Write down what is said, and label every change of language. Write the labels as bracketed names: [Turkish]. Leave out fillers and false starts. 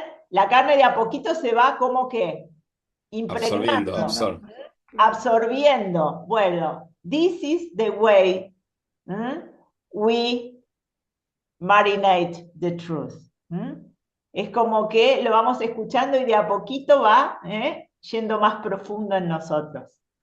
[Spanish] La carne de a poquito se va como que impregnando, absorbiendo. [English] Bueno, this is the way we marinate the truth. [Spanish] Es como que lo vamos escuchando y de a poquito va yendo más profundo en nosotros.